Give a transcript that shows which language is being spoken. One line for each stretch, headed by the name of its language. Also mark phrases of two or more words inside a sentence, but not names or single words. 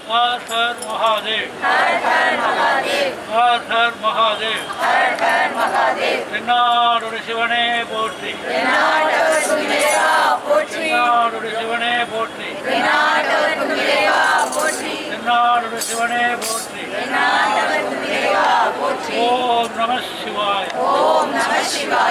Sanskrit: हर हर महादेव, हर हर महादेव, हर हर महादेव, हर हर महादेव।
Tamil: தென்னாடுடைய சிவனே போற்றி, தென்னாடுடைய இறைவா போற்றி, தென்னாடுடைய சிவனே போற்றி, தென்னாடுடைய இறைவா போற்றி, தென்னாடுடைய சிவனே போற்றி, தென்னாடுடைய இறைவா போற்றி।
Sanskrit: ॐ नमः शिवाय, ॐ नमः शिवाय।